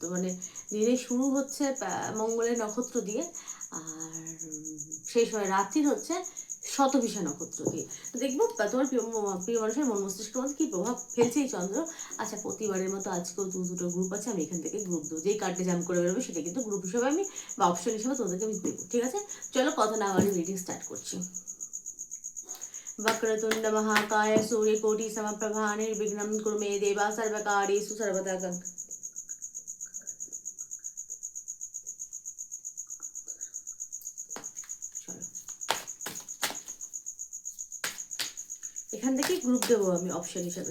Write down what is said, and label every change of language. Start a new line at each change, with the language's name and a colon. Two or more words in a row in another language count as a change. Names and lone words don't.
Bangla: মানে দিনে শুরু হচ্ছে মঙ্গলের নক্ষত্র দিয়ে, আর শেষ হয় রাত্রির হচ্ছে শতবিশা নক্ষত্র দিয়ে। তো দেখবো তোমার প্রিয় মানুষের মন মস্তিষ্কের মধ্যে কি প্রভাব ফেলছে এই চন্দ্র। আচ্ছা, প্রতিবারের মতো আজকেও দুটো গ্রুপ আছে, আমি এখান থেকে গ্রুপ দেবো। যেই কার্ডে জাম করে বেরোবে সেটা কিন্তু গ্রুপ হিসেবে আমি বা অপশন হিসেবে তোমাদেরকে আমি দেবো, ঠিক আছে? চলো কথা না বলে
English: reading start
Bangla: করছি।
Sanskrit: वक्रतुंड महाकाय सूर्यकोटि समप्रभा निर्विघ्नं कुरु मे देवा सर्वकार्येषु सर्वदा।
Bangla: এখান থেকে গ্রুপ দেবো আমি অপশন হিসেবে।